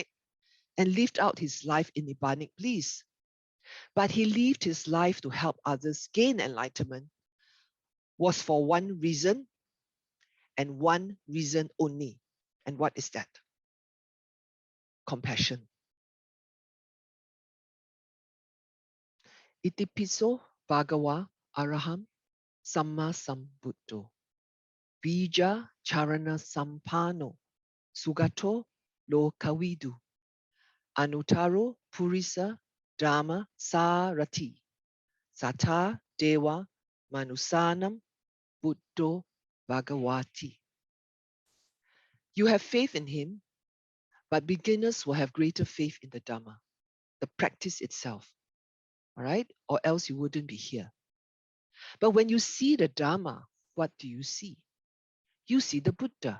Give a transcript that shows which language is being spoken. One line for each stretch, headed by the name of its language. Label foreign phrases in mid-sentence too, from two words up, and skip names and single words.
English: And lived out his life in Nibbanic bliss. But he lived his life to help others gain enlightenment, was for one reason and one reason only. And what is that? Compassion.
Pali: Itipiso Bhagawa Araham Samma Sambuddho Bija Charana Sampano Sugato Lokavidu Anutaro Purisa Dhamma Sarati Sata Dewa Manusanam Buddho Bhagavati.
English: You have faith in him, but beginners will have greater faith in the Dhamma, the practice itself, all right? Or else you wouldn't be here. But when you see the Dhamma, what do you see? You see the Buddha.